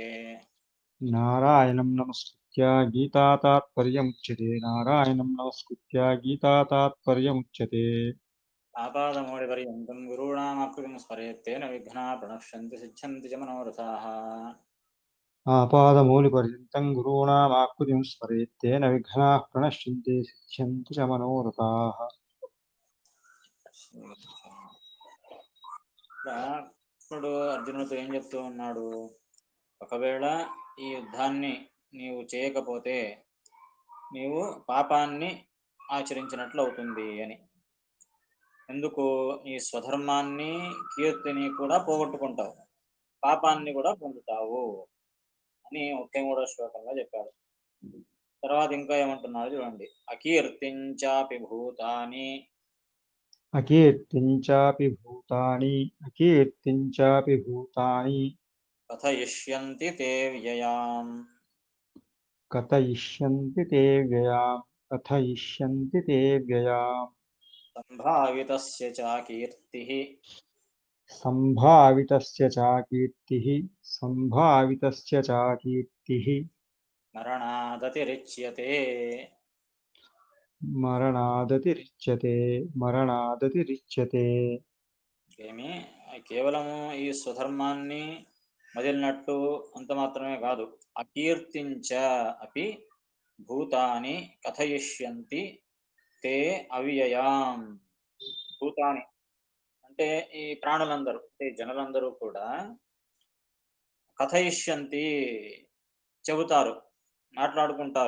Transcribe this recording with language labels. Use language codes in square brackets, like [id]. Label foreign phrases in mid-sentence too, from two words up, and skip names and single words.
[sa] नारायणं नमस्कृत्य गीतातात्पर्यमुच्यते नारायणं नमस्कृत्य गीतातात्पर्यमुच्यते आपादमौलिपर्यन्तं गुरूणामाकृतिं स्मरेत् तेन विघ्नाः प्रणश्यन्ति सिद्ध्यन्ति च मनोरथाः। आपादमौलिपर्यन्तं गुरूणामाकृतिं स्मरेत् तेन विघ्नाः प्रणश्यन्ति सिद्ध्यन्ति च मनोरथाः [te] ఇప్పుడు అర్జునుడితో ఏం చెప్తూ ఉన్నాడు? ఒకవేళ ఈ యుద్ధాన్ని నీవు చేయకపోతే నీవు పాపాన్ని ఆచరించినట్లు అవుతుంది అని. ఎందుకు? ఈ స్వధర్మాన్ని కీర్తిని కూడా పోగొట్టుకుంటావు, పాపాన్ని కూడా పొందుతావు అని 33వ శ్లోకంలో చెప్పాడు. తర్వాత ఇంకా ఏమంటున్నాడు చూడండి. [sa] అకీర్తించాపి భూతాని अकीर्तिं चापि भूतानि अकीर्तिं चापि भूतानि కథయిష్యంతి తే వ్యయాం कथयिष्यन्ति ते व्ययाम् कथयिष्यन्ति ते व्ययाम् సంభావితస్య చ కీర్తిః सम्भावितस्य च कीर्तिः सम्भावितस्य च कीर्तिः మరణాదతిరిచ్యతే. मरणादतिरिच्यते मरणादतिरिच्यते [te] ఏమి? కేవలము ఈ స్వధర్మాన్ని వదిలినట్టు అంత మాత్రమే కాదు. [sa] అకీర్తించ అపి భూతాని కథయిష్యంతి తే అవ్యయాం. [te] భూతాని అంటే ఈ ప్రాణులందరూ, అంటే జనులందరూ కూడా కథయిష్యంతి చెబుతారు, మాట్లాడుకుంటారు.